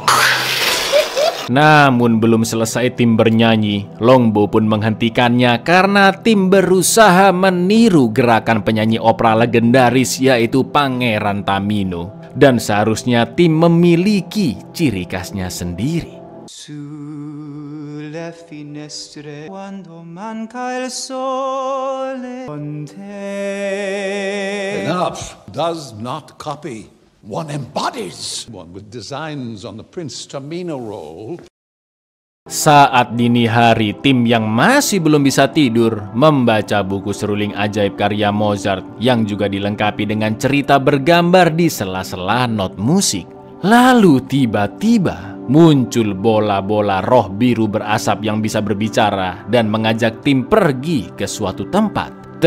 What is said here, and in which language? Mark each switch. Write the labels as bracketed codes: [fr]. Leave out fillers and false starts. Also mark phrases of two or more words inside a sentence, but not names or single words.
[id] Namun belum selesai Tim bernyanyi, Longbow pun menghentikannya karena Tim berusaha meniru gerakan penyanyi opera legendaris yaitu Pangeran Tamino. Dan seharusnya Tim memiliki ciri khasnya sendiri. [it] Sulle finestre quando manca il sole. [en] Enough does not copy. One embodies. One with designs on the Prince Tamino roll. [id] Saat dini hari, tim yang masih belum bisa tidur membaca buku seruling ajaib karya Mozart yang juga dilengkapi dengan cerita bergambar di sela-sela not musik. Lalu tiba-tiba muncul bola-bola roh biru berasap yang bisa berbicara dan mengajak tim pergi ke suatu tempat.